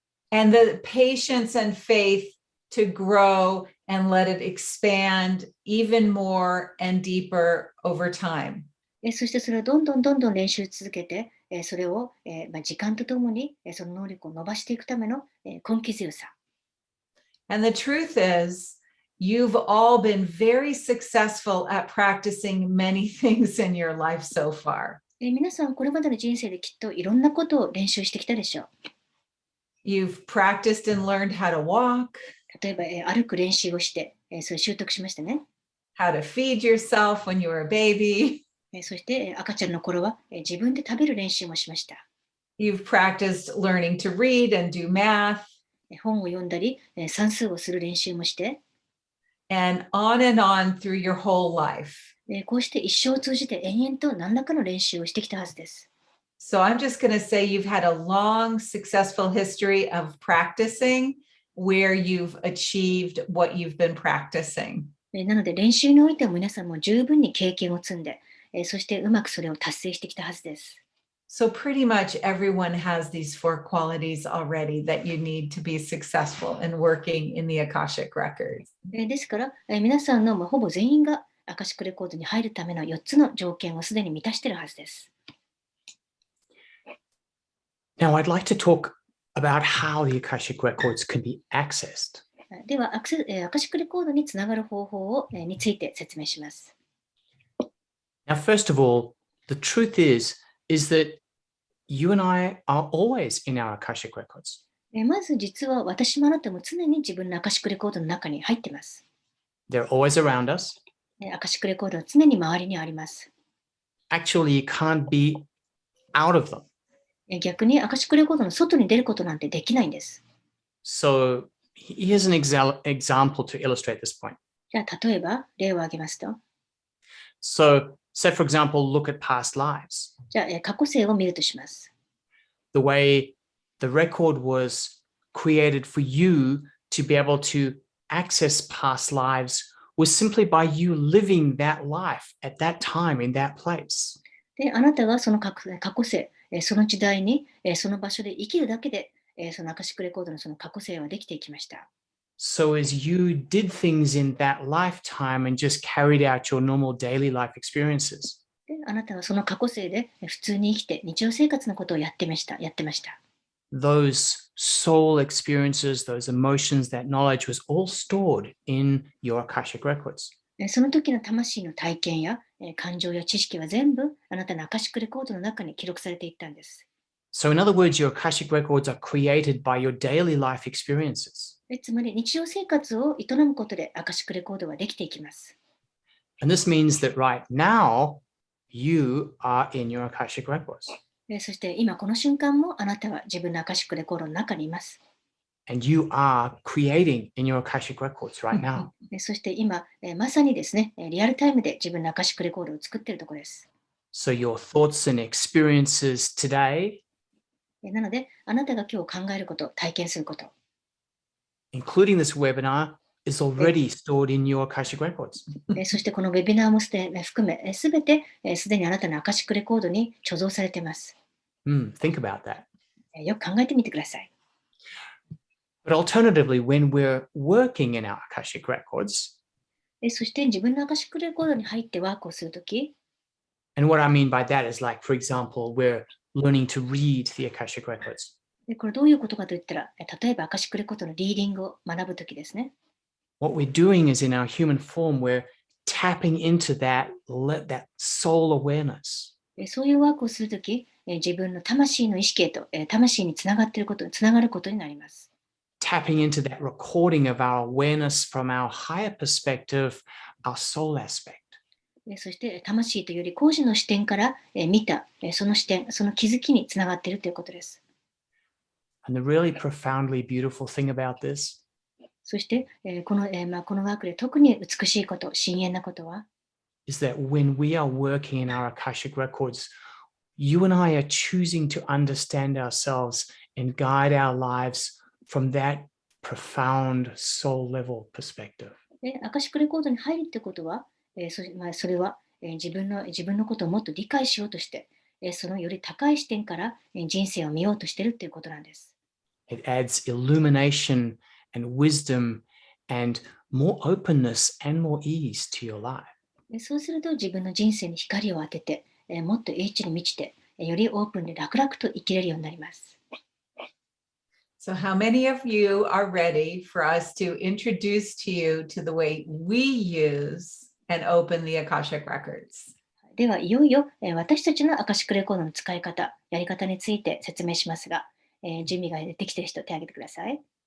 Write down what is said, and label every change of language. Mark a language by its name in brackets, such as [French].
[English] and the patience and faith to grow and let it expand even more and deeper over time. [Japanese] そしてそれをどんどん練習続けて、それを時間とともにその能力を伸ばしていくための根気強さ。 [English] And the truth is, you've all been very successful at practicing many things in your life so far. [Japanese] 皆さんこれまでの人生できっといろんなことを練習してきたでしょう。 [English] You've practiced and learned how to walk, [Japanese] 例えば歩く練習をして、それ習得しましたね。 [English] how to feed yourself when you were a baby. [Japanese] そして赤ちゃんの頃は自分で食べる練習もしました。 [English] You've practiced learning to read and do math, [Japanese] 本を読んだり算数をする練習もして、 [English] and on through your whole life. [Japanese] こうして一生を通じて延々と何らかの練習をしてきたはずです。 [English] So I'm just going to say you've had a long, successful history of practicing where you've achieved what you've been practicing. [Japanese] なので練習においては皆さんも十分に経験を積んで、そしてうまくそれを達成してきたはずです。 [English] So pretty much everyone has these four qualities already that you need to be successful in working in the Akashic records. [Japanese] ですから、皆さんのほぼ全員がアカシックレコードに入るための4つの条件をすでに満たしているはずです。 [English] Now, I'd like to talk about how the Akashic records can be accessed. [Japanese] ではアカシックレコードにつながる方法をについて説明します。 [English] Now, first of all, the truth is that you and I are always in our Akashic records. [Japanese] まず実は私もあなたも常に自分のアカシックレコードの中に入っています。 [English] They're always around us. [Japanese] アカシックレコードは常に周りにあります。 [English] Actually, you can't be out of them. [Japanese] 逆にアカシックレコードの外に出ることなんてできないんです。 [English] So here's an example to illustrate this point. [Japanese] じゃあ例えば例を挙げますと、 [English] So say, for example, look at past lives. [Japanese] じゃあ過去世を見るとします。 [English] The way the record was created for you to be able to access past lives was simply by you living that life at that time in that place. [Japanese] であなたがその過去世、その時代にその場所で生きるだけで、そのアカシックレコードのその過去世はできていきました。 [English] So as you did things in that lifetime and just carried out your normal daily life experiences, [Japanese] であなたはその過去世で普通に生きて日常生活のことをやってました。 [English] those soul experiences, those emotions, that knowledge was all stored in your Akashic records. [Japanese] その時の魂の体験や感情や知識は全部あなたのアカシックレコードの中に記録されていったんです。 [English] So in other words, your Akashic records are created by your daily life experiences. [Japanese] つまり日常生活を営むことでアカシックレコードはできていきます。 [English] And this means that right now, you are in your Akashic records. [Japanese] そして今この瞬間もあなたは自分のアカシックレコードの中にいます。 [English] And you are creating in your Akashic records right now. [Japanese] そして今、まさにですね、リアルタイムで自分のアカシックレコードを作っているところです。 [English] So your thoughts and experiences today, [Japanese] なので、あなたが今日考えること、体験すること、 [English] including this webinar, is already stored in your Akashic records. [Japanese] そしてこのウェビナーも含め、すべてすでにあなたのアカシックレコードに貯蔵されています。 [English] Think about that. [Japanese] よく考えてみてください。 [English] But alternatively, when we're working in our Akashic records, [Japanese] そして自分のアカシックレコードに入ってワークをするとき、 [English] and what I mean by that is like, for example, we're learning to read the Akashic records. [Japanese] これどういうことかといったら、例えばアカシックレコードのリーディングを学ぶときですね。 [English] What we're doing is in our human form, we're tapping into that soul awareness. [Japanese] そういうワークをするとき、自分の魂の意識へと、魂につながっていること、つながることになります。 [English] Tapping into that recording of our awareness from our higher perspective, our soul aspect. [Japanese] そして魂というより高次の視点から見たその視点、その気づきにつながっているということです。 [English] And the really profoundly beautiful thing about this [Japanese] そしてこのワークで特に美しいこと、深遠なことは、 [English] is that when we are working in our Akashic records, you and I are choosing to understand ourselves and guide our lives from that profound soul level perspective. [Japanese] アカシックレコードに入るということは、それは自分のことをもっと理解しようとして、そのより高い視点から人生を見ようとしているということなんです。 [English] It adds illumination and wisdom and more openness and more ease to your life. [Japanese] そうすると自分の人生に光を当てて、もっと英知に満ちて、よりオープンで楽々と生きれるようになります。 [English] So how many of you are ready for us to introduce to you to the way we use and open the Akashic records? [Japanese] では、いよいよ私たちのアカシックレコードの使い方、やり方について説明しますが、準備ができている人、手を挙げてください。